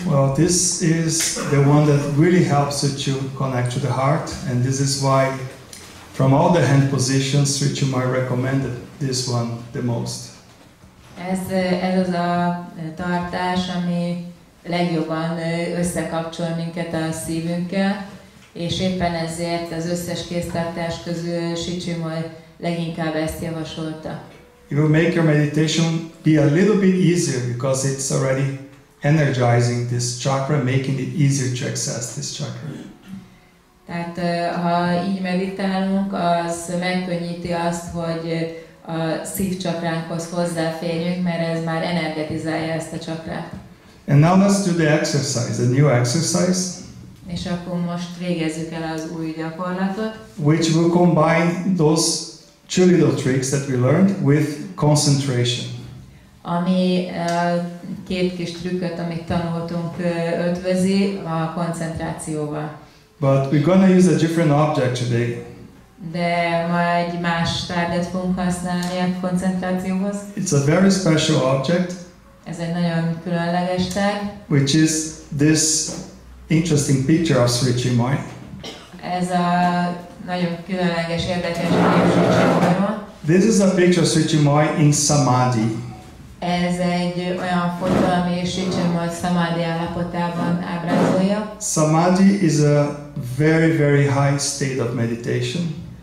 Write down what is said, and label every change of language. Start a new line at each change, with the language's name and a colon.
English: Well, this is the one that really helps you to connect to the heart, and this is why from all the hand positions, Sri Chinmoy recommended this one the most.
Hungarian: Ez az a tartás, ami legjobban összekapcsol minket a szívünkkel, és éppen ezért az összes kéztartás közül Sri Chinmoy leginkább ezt javasolta.
English: It will make your meditation be a little bit easier because it's already energizing this chakra, making it easier to access this chakra.
Hungarian: Tehát ha így meditálunk, az megkönnyíti azt, hogy a szívcsakránkhoz hozzáférjünk, mert ez már energetizálja ezt a csakrát.
English: And now let's do the exercise, the new exercise.
Hungarian: És akkor most végezzük el az új gyakorlatot.
English: Which will combine those two little tricks that we learned with concentration.
Hungarian: Ami két kis trükköt, amit tanultunk, ötvözi a koncentrációval.
English: But we're going to use a different object today.
Hungarian: De ma egy más tárgyat fogunk használni a koncentrációhoz.
English: It's a very special object.
Hungarian: Ez egy nagyon különleges tárgy.
English: Which is this interesting picture of Sri Chinmoy.
Hungarian: Ez a nagyon különleges, érdekes kép Sri Chinmoyról.
English: This is a picture of Sri Chinmoy in Samadhi.
Hungarian: Ez egy olyan fotó, ami Sri Chinmoy samadhi állapotában ábrázolja.
English: Samadhi is a very, very high state of meditation.